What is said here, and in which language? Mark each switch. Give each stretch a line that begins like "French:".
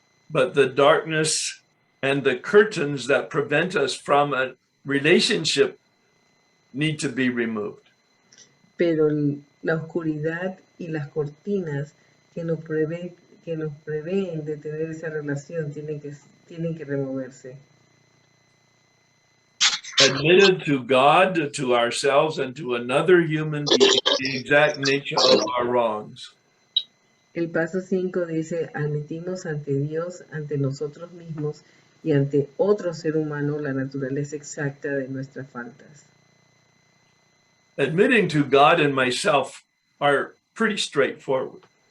English: But the darkness and the curtains that prevent us from a relationship need to be removed.
Spanish: Pero la oscuridad y las cortinas que nos prevén de tener esa relación tienen que removerse.
English: Admitted to God, to ourselves, and to another human being the exact nature of our wrongs.
Spanish: El paso 5 dice, admitimos ante Dios, ante nosotros mismos y ante otro ser humano la naturaleza exacta de nuestras faltas.
English: Admitting to God and myself are pretty straightforward.